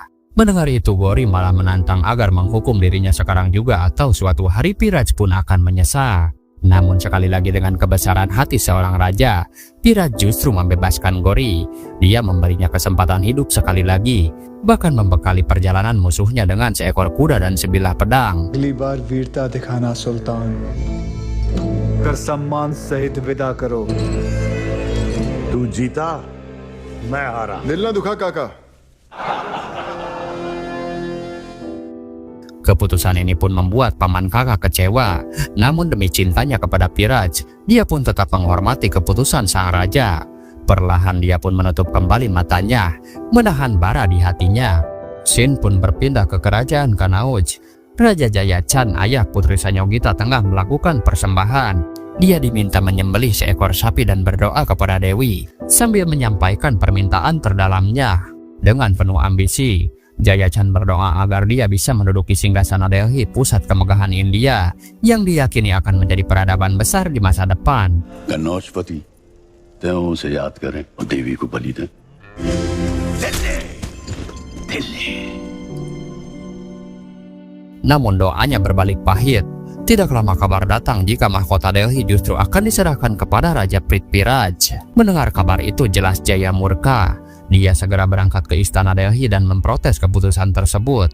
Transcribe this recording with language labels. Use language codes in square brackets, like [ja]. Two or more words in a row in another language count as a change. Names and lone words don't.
[id] Mendengar itu, Gori malah menantang agar menghukum dirinya sekarang juga atau suatu hari Piraj pun akan menyesal. Namun sekali lagi dengan kebesaran hati seorang raja, Piraj justru membebaskan Gori. Dia memberinya kesempatan hidup sekali lagi, bahkan membekali perjalanan musuhnya dengan seekor kuda dan sebilah pedang. [hi] अगली बार वीरता दिखाना सुल्तान, कर सम्मान सहित विदा करो। तू जीता, मैं हारा। दिल ना दुखा काका। [id] Keputusan ini pun membuat paman kakak kecewa. Namun demi cintanya kepada Piraj, dia pun tetap menghormati keputusan sang raja. Perlahan dia pun menutup kembali matanya, menahan bara di hatinya. Sin pun berpindah ke kerajaan Kanauj. Raja Jayachan, ayah putri Sanyogita, tengah melakukan persembahan. Dia diminta menyembelih seekor sapi dan berdoa kepada Dewi sambil menyampaikan permintaan terdalamnya. Dengan penuh ambisi, Jayachan berdoa agar dia bisa menduduki singgasana Delhi, pusat kemegahan India, yang diyakini akan menjadi peradaban besar di masa depan. [hi] कनौजपति त्यों उसे याद करें और देवी को बलि दें। [id] Namun doanya berbalik pahit. Tidak lama kabar datang jika mahkota Delhi justru akan diserahkan kepada Raja Prithviraj. Mendengar kabar itu, jelas Jaya murka. Dia segera berangkat ke istana Delhi dan memprotes keputusan tersebut.